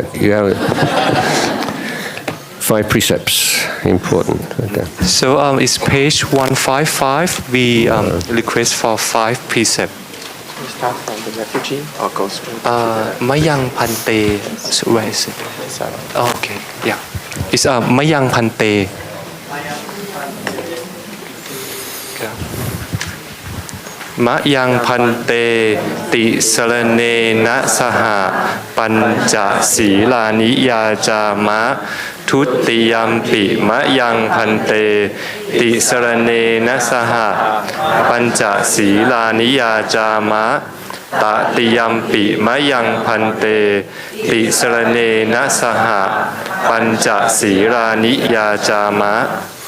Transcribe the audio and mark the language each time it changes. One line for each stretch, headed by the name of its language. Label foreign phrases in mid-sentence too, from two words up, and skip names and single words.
English: You haven't. 5 precepts, important. Okay. So it's page 155. We request for 5 precepts. We start from the refugee or go straight?
Pali: Mayang Pante.
English: So where is it? Oh, okay, yeah. It's
Pali: Mayang Pante. Mayang Pante Ti Sarane Na Saha Pancha Silani Yajama Tuttiyampi Mayang Pante Ti Sarane Na Saha Pancha Silani Yajama Tatiyampi Mayang Pante Ti Sarane Na Saha Pancha Silani Yajama.